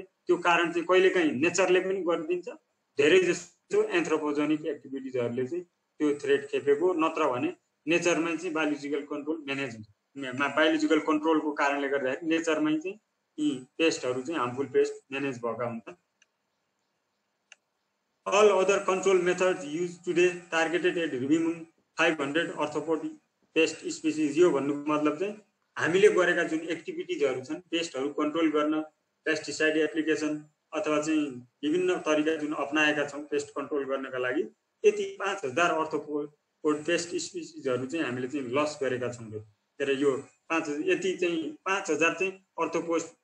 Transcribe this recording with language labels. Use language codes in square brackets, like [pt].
[ne] त्यो कारण चाहिँ कहिलेकाहीँ नेचरले पनि गरिदिन्छ, धेरै जस्तो एन्थ्रोपोजेनिक एक्टिभिटिजहरूले चाहिँ त्यो थ्रेड खेपेको, नत्र भने नेचरमै चाहिँ बायोलोजिकल कन्ट्रोल म्यानेज हुन्छ। बायोलोजिकल कन्ट्रोलको कारणले गर्दाखेरि नेचरमै चाहिँ यी पेस्टहरू चाहिँ हार्मफुल पेस्ट म्यानेज भएका हुन्छन्। [en] All other control methods used today targeted at removing 500 arthropod pest species। [ne] यो भन्नुको मतलब चाहिँ हामीले गरेका जुन एक्टिभिटिजहरू छन् पेस्टहरू कन्ट्रोल गर्न, पेस्टिसाइड एप्लिकेसन अथवा चाहिँ विभिन्न तरिका जुन अपनाएका छौँ पेस्ट कन्ट्रोल गर्नका लागि, यति 5000 अर्थोपोड पेस्ट स्पिसिजहरू चाहिँ हामीले चाहिँ लस गरेका छौँ। तर यो 5000 चाहिँ अर्थोपोड